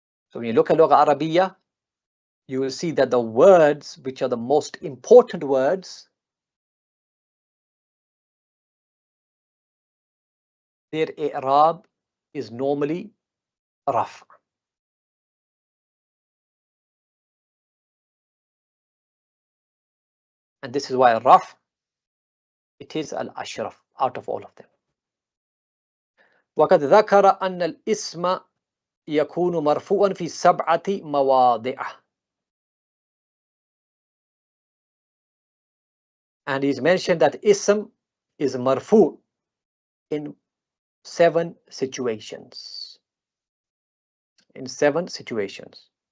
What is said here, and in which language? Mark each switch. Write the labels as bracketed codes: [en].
[en] So when you look at lugha Arabiya, you will see that the words which are the most important words, their i'rab is normally raf. And this is why raf, it is al-ashraf out of all of them. [ar] وقد ذكر أن الاسم يكون مرفوعا في 7 مواضع. [en] And he's mentioned that ism is marfu in 7 situations. In 7 situations.